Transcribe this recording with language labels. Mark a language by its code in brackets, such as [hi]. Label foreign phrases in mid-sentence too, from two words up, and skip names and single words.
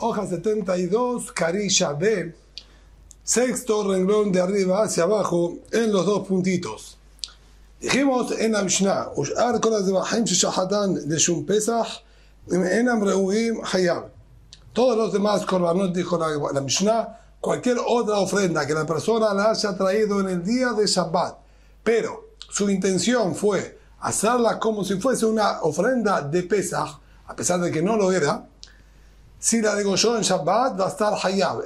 [es] 72, Carilla B, sexto renglón de arriba hacia abajo en los dos puntitos. [he] Dijimos en la Mishnah, ושאר כל הזבחים ששחטן לשם פסח אינם ראויים חייב. [es] Todos los demás korbanot, dijo la Mishnah, cualquier otra ofrenda que la persona la haya traído en el día de Shabbat, pero su intención fue hacerla como si fuese una ofrenda de Pesach, a pesar de que no lo era, si la degolló en Shabbat va a estar hayab.